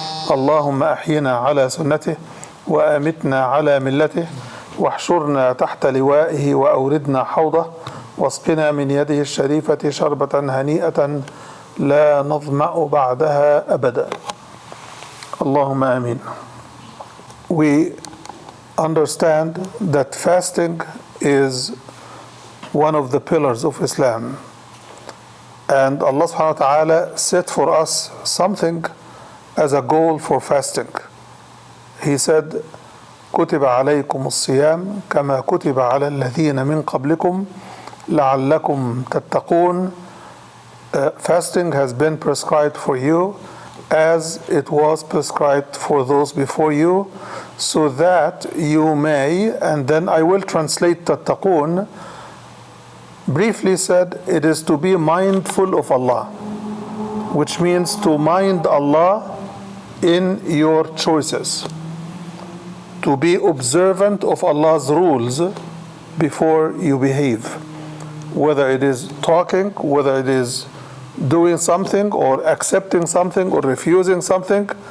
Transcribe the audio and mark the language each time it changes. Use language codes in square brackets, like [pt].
[ar] اللهم أحينا على سنته وأمتنا على ملته واحشرنا تحت لوائه وأوردنا حوضه واسقنا من يده الشريفة شربة هنيئة لا نظمأ بعدها أبدا اللهم آمين. [en] We understand that fasting is one of the pillars of Islam, and Allah subhanahu wa ta'ala set for us something as a goal for fasting. He said [ar] كتب عليكم الصيام كما كتب على الذين من قبلكم لعلكم تتقون. [en] Fasting has been prescribed for you as it was prescribed for those before you, so that you may, and then I will translate tattaqun, briefly said it is to be mindful of Allah, which means to mind Allah in your choices, to be observant of Allah's rules before you behave, whether it is talking, whether it is doing something or accepting something or refusing something.